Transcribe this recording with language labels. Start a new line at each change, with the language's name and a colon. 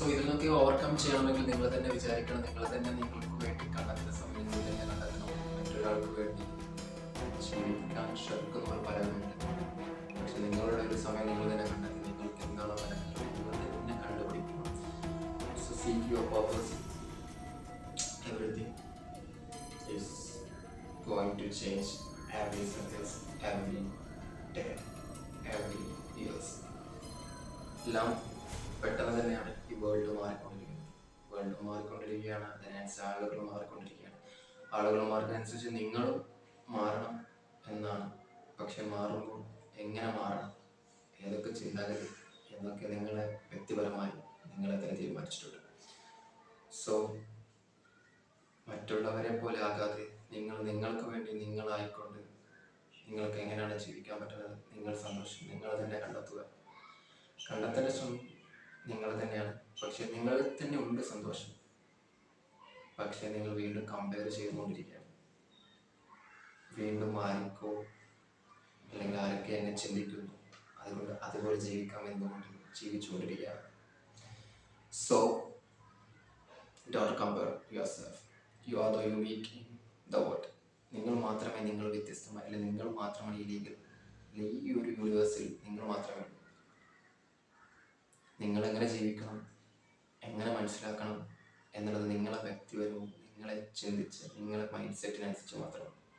Malayalam: So ഇതിനൊക്കെ overcome ചെയ്യണമെങ്കിൽ നിങ്ങൾ തന്നെ വിചാരിക്കണം, നിങ്ങൾ തന്നെ നിങ്ങൾക്ക് വേണ്ടി കണ്ടെത്തുന്ന സമയം നിങ്ങൾ തന്നെ കണ്ടെത്തണം. മറ്റൊരാൾക്ക് വേണ്ടി ജീവിക്കാൻ ശ്രമിക്കുന്നവർ പലരുണ്ട്. പക്ഷെ നിങ്ങളുടെ ഒരു സമയം നിങ്ങൾ തന്നെ കണ്ടെത്തി നിങ്ങൾക്ക് എന്താണോ കണ്ടെത്തുന്നത് നിങ്ങൾ തന്നെ കണ്ടുപിടിക്കണം.
English: So seek your purpose. Everything is going to change every seconds, every day, every years.
Malayalam: എല്ലാം പെട്ടെന്ന് തന്നെയാണ് ഈ വേൾഡ് മാറിക്കൊണ്ടിരിക്കുകയാണ്. അതിനനുസരിച്ച് ആളുകൾ മാറിക്കൊണ്ടിരിക്കുകയാണ്. ആളുകൾ മാറുന്നതനുസരിച്ച് നിങ്ങളും മാറണം എന്നാണ്. പക്ഷെ മാറുമ്പോൾ എങ്ങനെ മാറണം, ഏതൊക്കെ ചിന്തകൾ എന്നൊക്കെ നിങ്ങളെ വ്യക്തിപരമായി നിങ്ങളെ തന്നെ തീരുമാനിച്ചിട്ടുണ്ട്. സോ മറ്റുള്ളവരെ പോലെ ആകാതെ നിങ്ങൾക്ക് വേണ്ടി നിങ്ങളായിക്കൊണ്ട് നിങ്ങൾക്ക് എങ്ങനെയാണ് ജീവിക്കാൻ പറ്റുന്നത്, നിങ്ങൾ സന്തോഷം നിങ്ങൾ തന്നെ കണ്ടെത്തേണ്ട ശ്രമം നിങ്ങൾ തന്നെയാണ്. പക്ഷെ നിങ്ങളിൽ തന്നെ ഉണ്ട് സന്തോഷം. പക്ഷെ നിങ്ങൾ വീണ്ടും കമ്പയർ ചെയ്തുകൊണ്ടിരിക്കുകയാണ്. വീണ്ടും ആർക്കോ അല്ലെങ്കിൽ ആരൊക്കെ എന്നെ ചിന്തിക്കുന്നു, അതുകൊണ്ട് അതുപോലെ ജീവിക്കാം എന്നുകൊണ്ട് ജീവിച്ചുകൊണ്ടിരിക്കുകയാണ്.
English: So don't compare yourself. You are the unique in the world.
Malayalam: നിങ്ങൾ മാത്രമേ നിങ്ങൾ വ്യത്യസ്തമായി, അല്ലെങ്കിൽ നിങ്ങൾ മാത്രമാണ് ഈ ഒരു യൂണിവേഴ്സിൽ നിങ്ങൾ മാത്രമേ ഉള്ളൂ. നിങ്ങൾ എങ്ങനെ ജീവിക്കണം, എങ്ങനെ മനസ്സിലാക്കണം എന്നുള്ളത് നിങ്ങളെ വ്യക്തിപരവും നിങ്ങളെ ചിന്തിച്ച് നിങ്ങളെ മൈൻഡ് സെറ്റിനനുസരിച്ച് മാത്രമാണ്.